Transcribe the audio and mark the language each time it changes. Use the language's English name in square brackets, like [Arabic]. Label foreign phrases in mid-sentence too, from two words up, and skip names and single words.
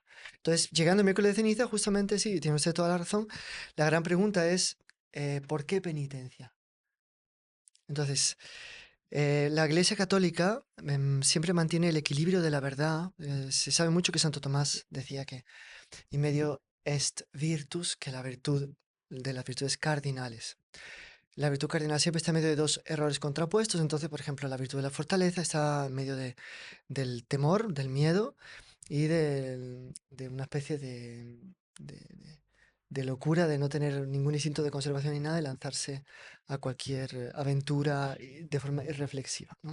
[Spanish] Entonces, llegando al miércoles de ceniza, justamente sí, tiene usted toda la razón, la gran pregunta es, ¿por qué penitencia? Entonces, la Iglesia Católica siempre mantiene el equilibrio de la verdad. Se sabe mucho que Santo Tomás decía que [Latin] in medio est virtus, [Spanish] que la virtud de las virtudes cardinales. La virtud cardinal siempre está en medio de dos errores contrapuestos. Entonces, por ejemplo, la virtud de la fortaleza está en medio del temor, del miedo y de una especie de locura de no tener ningún instinto de conservación ni nada y lanzarse a cualquier aventura de forma irreflexiva, ¿no?